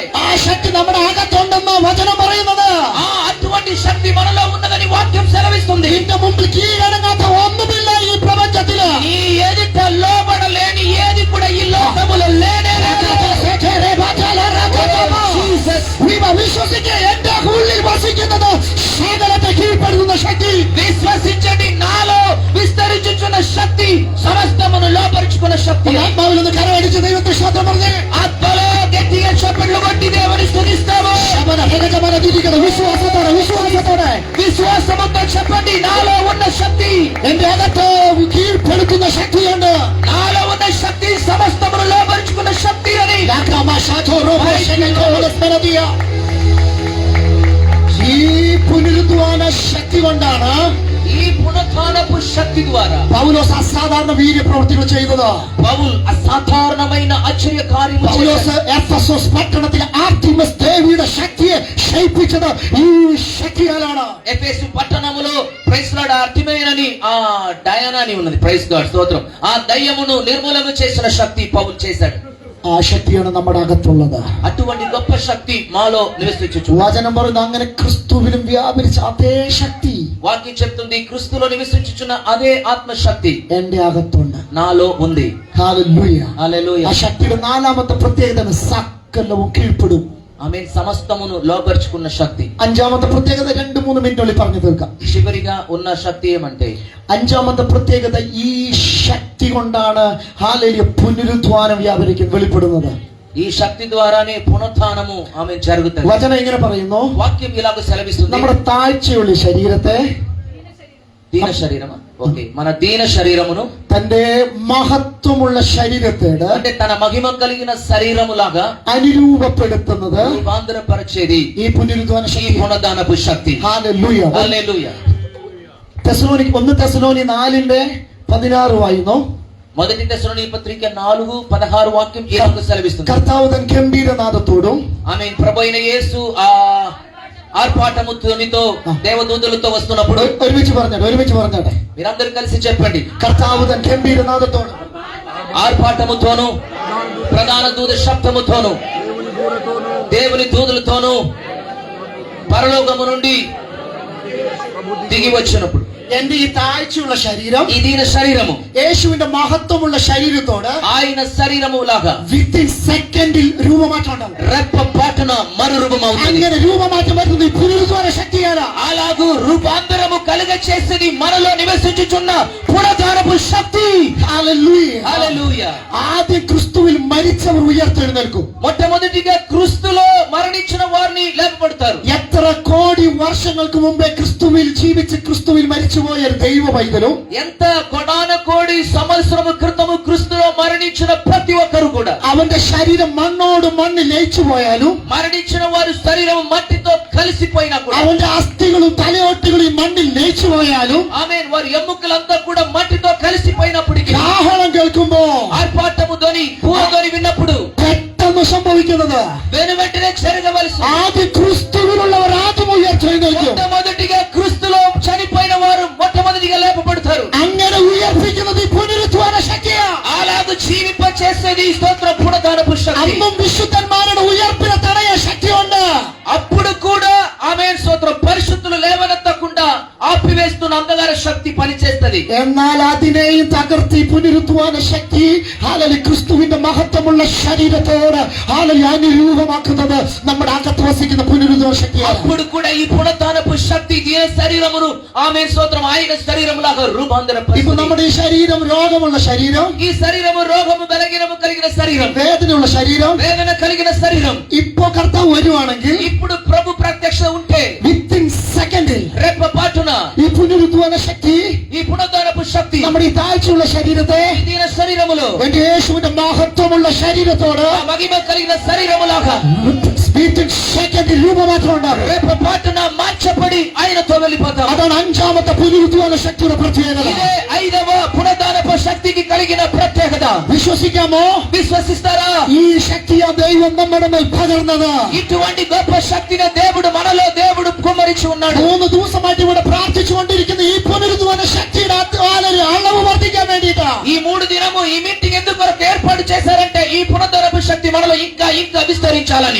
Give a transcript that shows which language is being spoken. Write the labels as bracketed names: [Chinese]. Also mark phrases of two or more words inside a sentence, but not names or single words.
[Malayalam] ആ ശക്തി നമ്മുടെ അകത്തുണ്ടെന്ന് വചനം പറയുന്നത്. [Telugu] అటువంటి శక్తి మనలో ఉన్నదని వాక్యం సెలవిస్తుంది. [Malayalam] നിന്റെ മുമ്പിൽ കീഴടങ്ങാത്ത ഒന്നുമില്ല ഈ പ്രപഞ്ചത്തില്. [Telugu] ఈ ఎదుట లోబడలేని ఏది కూడా ఈ లోకములో లేనే లేదు. [Malayalam] വിശ്വസിക്കുക, എന്റെ ഉള്ളിൽ വസിക്കുന്നത് സകലത്തെ കീഴ്പ്പെടുത്തുന്ന ശക്തി. [Telugu] విశ్వసించండి, నాలో విస్తరించుచున్న శక్తి సమస్తమును లోపరుచుకున్న శక్తి. [Malayalam] ആത്മാവിൽ നിന്ന് കരമടിച്ച് ദൈവത്തെ స్తోత్രം പറഞ്ഞേ. [Telugu] ఆత్మలో గట్టిగా చప్పట్లు కొట్టి దేవుని స్తుతిస్తాము. [Malayalam] വിശ്വാസത്തോടെ വിശ്വാസത്തോടെ [Telugu] విశ్వాసముతో చెప్పండి, నాలో ఉన్న శక్తి, [Malayalam] എന്റെ അകത്ത് കീഴ്പ്പെടുത്തുന്ന ശക്തിയുണ്ട്. [Telugu] నాలో ఉన్న శక్తి సమస్తమును లోపరుచుకున్న శక్తి అని. [Malayalam] ഈ പുനരുദ്ധാന ശക്തി കൊണ്ടാണ് [Telugu] ఈ పునరుత్థానపు శక్తి ద్వారా [Malayalam] പൗലോസ് അസാധാരണ വീര്യപ്രവൃത്തികൾ ചെയ്തത്. [Telugu] పౌలు అసాధారణమైన ఆశ్చర్య కార్యములు [Malayalam] പൗലോസ് [Telugu] చేశాడు. [Malayalam] എഫെസോസ് പട്ടണത്തിലെ ആർട്ടിമസ് ദേവിയുടെ ശക്തിയെ ക്ഷയിപ്പിച്ചത് ഈ ശക്തിയാലാണ്. [Telugu] ఎఫెసు పట్టణములో [English] Praise Lord [Telugu] అర్తిమేయనని ఆ డయానా అని ఉన్నది. [English] Praise God స్తోత్రం. [Telugu] ఆ దయ్యమును నిర్మూలన చేసిన శక్తి పౌలు చేశాడు. [Malayalam] ആ ശക്തിയാണ് നമ്മുടെ അകത്തുള്ളത്. [Telugu] అటువంటి గొప్ప శక్తి మాలో నివసించుచు. [Malayalam] വചനം പറയുന്നു, അങ്ങനെ ക്രിസ്തുവിലും വ്യാപരിച്ച അതേ ശക്തി [Telugu] వాక్యం చెప్తుంది, క్రీస్తులో నివసించుచున్న అదే ఆత్మశక్తి [Malayalam] എന്റെ അകത്തുണ്ട്. [Telugu] నాలో ఉంది. [Malayalam] ഹല്ലേലൂയ. [Telugu] హల్లెలూయా. [Malayalam] ആ ശക്തിയുടെ നാലാമത്തെ പ്രത്യേകത സകലവും കീഴ്പ്പെടും. [Telugu] ఆమేన్. సమస్తమును లోపరుచుకున్న శక్తి. [Malayalam] അഞ്ചാമത്തെ പ്രത്യേകത 2-3 മിനിറ്റുള്ളിൽ പറഞ്ഞു തീർക്കാം. [Telugu] చివరిగా ఉన్న శక్తి ఏమంటే, [Malayalam] അഞ്ചാമത്തെ പ്രത്യേകത ഈ ശക്തി കൊണ്ടാണ് ഹല്ലേലൂയ പുനരുദ്ധാനം വെളിപ്പെടുന്നത്. [Telugu] ఈ శక్తి ద్వారానే పునరుత్థానము ఆమేన్ జరుగుతుంది. [Malayalam] വചനം ഇങ്ങനെ പറയുന്നു, [Telugu] వాక్యం ఇలాగ సెలవిస్తుంది. [Malayalam] നമ്മുടെ താഴ്ചയുള്ള ശരീരത്തെ, [Telugu] దీన శరీరమా? ఓకే, మన దీన శరీరమును [Malayalam] തന്റെ മഹത്വമുള്ള ശരീരത്തോട് [Telugu] అంటే తన మహిమ కలిగిన శరీరములాగా [Malayalam] അനുരൂപപ്പെടുത്തുന്നത് [Telugu] రూపాంతరపరిచేది [Malayalam] ഈ పునరుద్ధాന [Telugu] ఈ [Malayalam] ശക്തി. [Telugu] పునరుద్ధానపు శక్తి. [Malayalam] ഹല്ലേലൂയ. [Telugu] హల్లెలూయా. [Malayalam] 1 തെസ്സലോനി 4:16 വായിക്കുന്നു. [Telugu] మొదటి తెస్సలోనిక పత్రిక 4:16 వాక్యం ఇలాగ సెలవిస్తుంది. [Malayalam] കർത്താവ് തൻ ഗംഭീരനാദത്തോടും [Telugu] ఆమేన్. ప్రభు అయిన యేసు ఆ ఆర్పాటముతో దేవదూతలతో వస్తున్నప్పుడు, [Malayalam] ഒരുമിച്ച് പറഞ്ഞാട്ടെ [Telugu] మీరందరూ కలిసి చెప్పండి, [Malayalam] കർത്താവ് തൻ ഗംഭീരനാദത്തോടും [Telugu] ఆర్పాటముతోను ప్రధాన దూత శబ్దముతోను దేవుని దూతలతోను పరలోకము నుండి దిగి వచ్చినప్పుడు [Malayalam] എന്റെ ഈ താഴ്ചയുള്ള ശരീരം [Telugu] ఈ దీన శరీరము [Malayalam] യേശുവിന്റെ മഹത്വമുള്ള ശരീരത്തോട് [Telugu] ఆయన శరీరము లాగా [English] within seconds [Malayalam] രൂപമാറ്റം ഉണ്ടാവും. [Telugu] రెప్పపాటున మరురూపమవుతుంది. [Malayalam] അങ്ങനെ രൂപമാറ്റം വരുന്നത് ഈ പുനരുദ്ധാന ശക്തിയാണ്. [Telugu] అలాగూ రూపాంతరము కలుగ చేసేది మనలో నివసించుచున్న పునరుద్ధానపు శక్తి. [Malayalam] ഹല്ലേലൂയ. [Telugu] హల్లెలూయా. [Malayalam] ആദ്യം ക്രിസ്തുവിൽ മരിച്ചവർ ഉയർത്തെഴുന്നേൽക്കും. [Telugu] మొట్టమొదటిగా క్రీస్తులో మరణించిన వారిని లేపబడతారు. [Malayalam] എത്ര കോടി വർഷങ്ങൾക്ക് മുമ്പേ ക്രിസ്തുവിൽ ജീവിച്ച് ക്രിസ്തുവിൽ മരിച്ചുപോയ ഒരു ദൈവ പൈതലും [Telugu] ఎంత కోడాన కోడి సంవత్సరము క్రితము క్రీస్తులో మరణించిన ప్రతి ఒక్కరు కూడా [Malayalam] അവന്റെ ശരീരം മണ്ണോട് മണ്ണ് ലയിച്ചു പോയാലും [Telugu] మరణించిన వారి శరీరం మట్టితో కలిసిపోయినా కూడా [Malayalam] അവന്റെ അസ്ഥികളും തലയോട്ടുകളും ഈ മണ്ണിൽ ലയിച്ചു പോയാലും [Telugu] ఆమేన్. వారి ఎముకలంతా కూడా మట్టితో కలిసిపోయినప్పటికీ [Malayalam] കാഹളം കേൾക്കുമ്പോ [Telugu] ఆర్పాటము ధ్వని పూరధ్వని విన్నప్పుడు [Malayalam] പെട്ടെന്ന് സംഭവിക്കുന്നത് [Telugu] వెను వెంటనే జరగవలసి [Malayalam] ആദ്യം ക്രിസ്തുവിലുള്ളവർ ആദ്യം ഉയർത്തെഴുന്നേൽക്കും. [Telugu] మొట్టమొదటిగా క్రీస్తులో చనిపోయిన వారు మొట్టమొదటిగా లేపబడతారు. [Malayalam] അങ്ങനെ ഉയർപ്പിക്കുന്നത് ഈ പുനരുദ്ധാന ശക്തിയാണ്. [Telugu] అలాగ జీవింపచే చేసేది స్తోత్రం పునరుద్ధానపు శక్తి. [Malayalam] അന്നും വിശുദ്ധന്മാരുടെ ഉയർപ്പിനെ തടയാൻ ശക്തിയുണ്ട്. [Telugu] అప్పుడు కూడా ఆమేన్ స్తోత్రం పరిశుద్ధులు లేవనెత్తకుండా ఆపివేస్తున్న అంధకార శక్తి పనిచేస్తది. [Malayalam] എന്നാൽ അതിനെയും തകർത്തി പുനരുദ്ധാന ശക്തി ഹാലലി ക്രിസ്തുവിന്റെ മഹത്വമുള്ള ശരീരത്തോട് ഹാലലി അനുരൂപമാക്കുന്നത് നമ്മുടെ അകത്ത് വസിക്കുന്ന പുനരുദ്ധാന ശക്തിയാണ്. [Telugu] అప్పుడు కూడా ఈ పునరుద్ధానపు శక్తి దీని శరీరమును ఆమేన్ స్తోత్రం ఆయన శరీరములాగా [Malayalam] ഇപ്പൊ [Telugu] రూపాంతరపరుస్తుంది. [Malayalam] നമ്മുടെ ഈ ശരീരം രോഗമുള്ള ശരീരം, [Telugu] ఈ శరీరము రోగము బలహీనము కలిగిన శరీరం, [Malayalam] വേദനയുള്ള ശരീരം, [Telugu] వేదన కలిగిన శరీరం [Malayalam] ഇപ്പൊ കർത്താവ് വരുവാണെങ്കിൽ [Telugu] ఇప్పుడు ప్రభు ప్రత్యక్ష ఉంటే [English] within seconds [Telugu] రేప పాటున [Malayalam] ഈ പുനരുദ്ധാന ശക്തി [Telugu] ఈ పునరుద్ధానపు శక్తి [Malayalam] നമ്മുടെ ഈ താഴ്ചയുള്ള ശരീരത്തെ [Telugu] ఈ దీన శరీరములో [Malayalam] എന്റെ യേശുവിന്റെ മഹത്വമുള്ള ശരീരത്തോട് [Telugu] ఆ మహిమ కలిగిన శరీరములాగా [English] within seconds [Malayalam] രൂപമാറ്റം ഉണ്ടാകും. [Telugu] రేప పాటున మార్చబడి ఆయనతో వెళ్ళిపోతాం. [Malayalam] അതാണ് അഞ്ചാമത്തെ പുനരുദ്ധാന ശക്തിയുടെ പ്രത്യേകത. [Telugu] ఇదే 5వ పునరుద్ధానపు శక్తికి కలిగిన ప్రత్యేకత. [Malayalam] വിശ്വസിക്കാമോ? [Telugu] విశ్వసిస్తారా? [Malayalam] ഈ ശക്തിയാ ദൈവം നമ്മുടെ മേൽ പകർന്നത്. [Telugu] ఇటువంటి గొప్ప శక్తిని దేవుడు మనలో దేవుడు కుమ్మరించి ఉన్నాడు. [Malayalam] 3 ദിവസമായിട്ട് ഇവിടെ പ്രാർത്ഥിച്ചുകൊണ്ടിരിക്കുന്ന ഈ പുനരുദ്ധാന ശക്തിയുടെ അളവ് വർദ്ധിക്കാൻ വേണ്ടിയിട്ടാ. [Telugu] ఈ 3 దినము ఈ మీటింగ్ ఎందుకు కొరకు ఏర్పాటు చేశారంటే ఈ పునరుద్ధానపు శక్తి మనలో ఇంకా ఇంకా విస్తరించాలని.